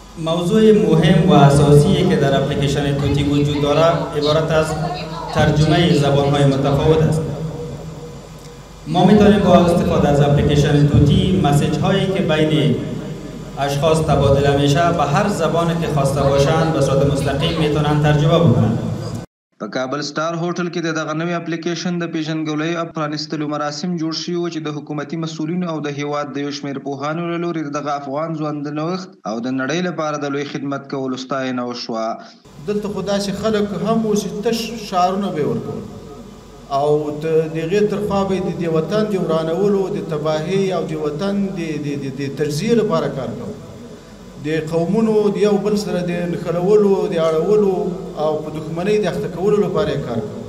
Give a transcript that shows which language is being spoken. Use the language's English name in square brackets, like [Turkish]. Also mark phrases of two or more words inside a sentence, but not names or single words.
[Persian] موضوع مهم و اساسی که در اپلیکیشن طوطی وجود دارد عبارت از ترجمه زبان‌های متفاوت است. ما میتونیم با استفاده از اپلیکیشن طوطی مسیج هایی که بین اشخاص تبادله میشه به هر زبانی که خواسته باشند به صورت مستقیم میتونن ترجمه بکنن. [Pashto] په کابل سټار هوټل کې د دغه نوي اپلیکیشن د پیژنګلوۍ او پرانیستلو مراسم جوړ شوي وو چې د حکومتي مسؤلینو او د هیواد د یو شمېر پوهانو له لوري دغه افغان ځوان د نوښت او د نړۍ لپاره د لوی خدمت کولو ستاینه وشوه. دلته خو داسې خلک هم وو چې تش شعارونه به یې ورکول او د هغې تر خوا به یې د وطن د ورانولو، د تباهۍ او د وطن د تجزیې لپاره کار کوو، د قومونو د یو بل سره د نښلولو، د اړولو او په دښمنۍ د اخته کولو لپاره یې کار کوو.